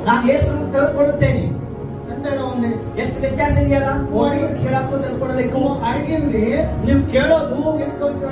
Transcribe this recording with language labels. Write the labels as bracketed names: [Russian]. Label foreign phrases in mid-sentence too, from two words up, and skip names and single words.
[Kannada] ನಾನು ಯೇಸುವನ್ನು ತೆಗೆದುಕೊಳ್ಳುತ್ತೇನೆ. [Telugu] ఎంత తేడా ఉంది? [Kannada] ಎಷ್ಟು ವ್ಯತ್ಯಾಸ ಇದೆಯಲ್ಲ? ಕೇಳಕ್ಕೂ ತೆಗೆದುಕೊಳ್ಳಲಿಕ್ಕೂ. [Telugu] అడిగింది [Kannada] ನೀವು ಕೇಳೋದು [Telugu] నేను కొంచెం